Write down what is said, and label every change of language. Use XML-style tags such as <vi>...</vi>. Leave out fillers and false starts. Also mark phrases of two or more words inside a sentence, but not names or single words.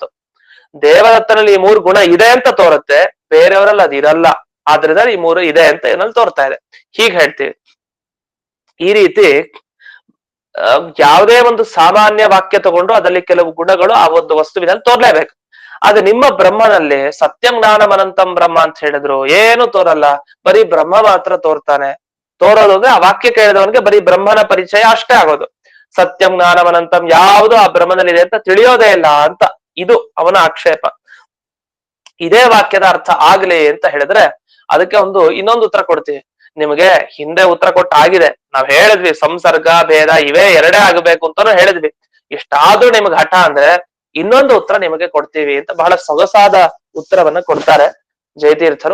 <kn>ದೇವದತ್ತನಲ್ಲಿ ಈ ಮೂರು ಗುಣ ಇದೆ ಅಂತ ತೋರುತ್ತೆ, ಬೇರೆಯವರಲ್ಲಿ ಅದು ಇರಲ್ಲ, ಆದ್ರಿಂದ ಈ ಮೂರು ಇದೆ ಅಂತ ಏನಲ್ಲಿ ತೋರ್ತಾ ಇದೆ. ಹೀಗ್ ಹೇಳ್ತೀವಿ. ಈ ರೀತಿ ಯಾವುದೇ ಒಂದು ಸಾಮಾನ್ಯ ವಾಕ್ಯ ತಗೊಂಡು ಅದರಲ್ಲಿ ಕೆಲವು ಗುಣಗಳು ಆ ಒಂದು ವಸ್ತುವಿನಲ್ಲಿ ತೋರ್ಲೇಬೇಕು. ಆದ್ರೆ ನಿಮ್ಮ ಬ್ರಹ್ಮನಲ್ಲಿ</kn> <sa>ಸತ್ಯಂ ಜ್ಞಾನಂ ಅನಂತಂ ಬ್ರಹ್ಮ</sa> <kn>ಅಂತ ಹೇಳಿದ್ರು, ಏನು ತೋರಲ್ಲ, ಬರೀ ಬ್ರಹ್ಮ ಮಾತ್ರ ತೋರ್ತಾನೆ. ತೋರೋದು ಅಂದ್ರೆ ಆ ವಾಕ್ಯ ಕೇಳಿದವನಿಗೆ ಬರೀ ಬ್ರಹ್ಮನ ಪರಿಚಯ ಅಷ್ಟೇ ಆಗೋದು.</kn> <sa>ಸತ್ಯಂ ಜ್ಞಾನಂ ಅನಂತಂ</sa> <kn>ಯಾವುದು ಆ ಬ್ರಹ್ಮನಲ್ಲಿ ಇದೆ ಅಂತ ತಿಳಿಯೋದೇ ಇಲ್ಲ ಅಂತ, ಇದು ಅವನ ಆಕ್ಷೇಪ. ಇದೇ ವಾಕ್ಯದ ಅರ್ಥ ಆಗ್ಲಿ ಅಂತ ಹೇಳಿದ್ರೆ ಅದಕ್ಕೆ ಇನ್ನೊಂದು ಉತ್ತರ ಕೊಡ್ತೀವಿ. ನಿಮಗೆ ಹಿಂದೆ ಉತ್ತರ ಕೊಟ್ಟಾಗಿದೆ, ನಾವ್ ಹೇಳಿದ್ವಿ ಸಂಸರ್ಗ ಭೇದ ಇವೇ ಎರಡೇ ಆಗಬೇಕು ಅಂತಾನು ಹೇಳಿದ್ವಿ. ಇಷ್ಟಾದ್ರೂ ನಿಮ್ಗೆ ಹಠ ಅಂದ್ರೆ ಇನ್ನೊಂದು ಉತ್ತರ ನಿಮಗೆ ಕೊಡ್ತೀವಿ ಅಂತ ಬಹಳ ಸೊಗಸಾದ ಉತ್ತರವನ್ನ ಕೊಡ್ತಾರೆ ಜಯತೀರ್ಥರು.</kn>